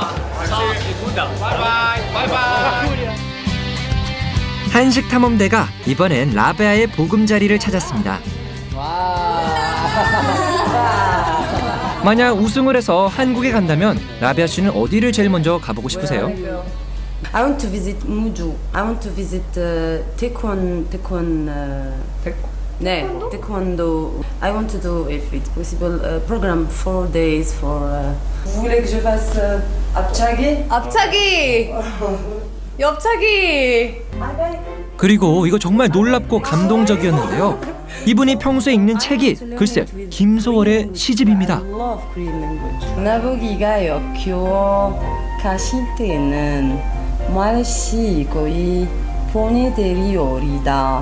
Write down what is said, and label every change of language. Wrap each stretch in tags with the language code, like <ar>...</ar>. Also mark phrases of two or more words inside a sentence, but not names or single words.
<ko>한식 탐험대가 이번엔 라베아의 보금자리를 찾았습니다. 만약 우승을 해서 한국에 간다면 라베아 씨는 어디를 제일 먼저 가보고 싶으세요?</ko> <en>I want to visit Muju. I want to visit 네, taekwondo. I want to do, if it's possible, a program 4 days for.</en> <fr>Vous voulez que je fasse 앞차기?</fr> <ko>앞차기. 옆차기. 그리고 이거 정말 놀랍고 감동적이었는데요. 이분이 평소에 읽는 책이 글쎄 김소월의 시집입니다. 나보기가 역효 가실 때는 말씨 거의 보내드리오리다.</ko>